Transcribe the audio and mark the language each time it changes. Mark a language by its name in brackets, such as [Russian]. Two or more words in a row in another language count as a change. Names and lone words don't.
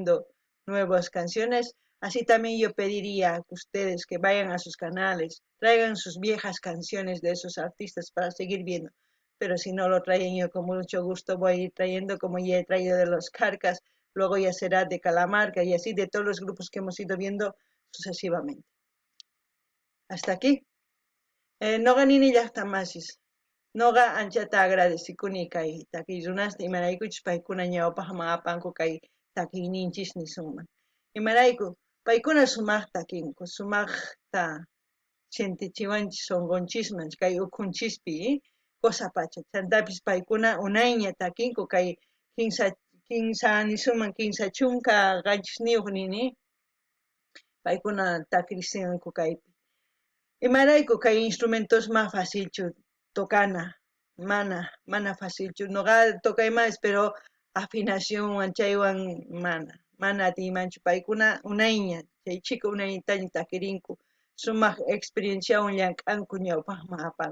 [Spanish] Están subiendo nuevas canciones. Así también yo pediría a ustedes que vayan a sus canales, traigan sus viejas canciones de esos artistas para seguir viendo. Pero si no lo traen, yo con mucho gusto voy a ir trayendo, como ya he traído de los Carcas, luego ya será de Calamarca y así de todos los grupos que hemos ido viendo sucesivamente. Hasta aquí. [Quechua] Noqa nini llaqtamasis. Noqa anchata agradecikuni kay takiy runasta imaraykuchus paykuna ñawpaq maqapanku kay takiyninchis nisunman. Imarayku paykuna sumaqta takinku, sumaqta sentichiwanchis sunqunchisman kay ukhunchispi cosa pacha. Chantapis paykuna unayña takinku kay kinsa nisunman kinsa chunka qanchis niyuq nini paykuna takirisinku kaypi. Imarayku kay [Spanish] instrumentos más [Quechua] facilchu tocana, mana facilchu. Noqa tokaymas [Spanish] pero afinación [Quechua] chaywan mana atiymanchu paykuna unayña chay chika unayñataña takirinku sumaq experienciawan llank'anku ñawpaq maqapanku.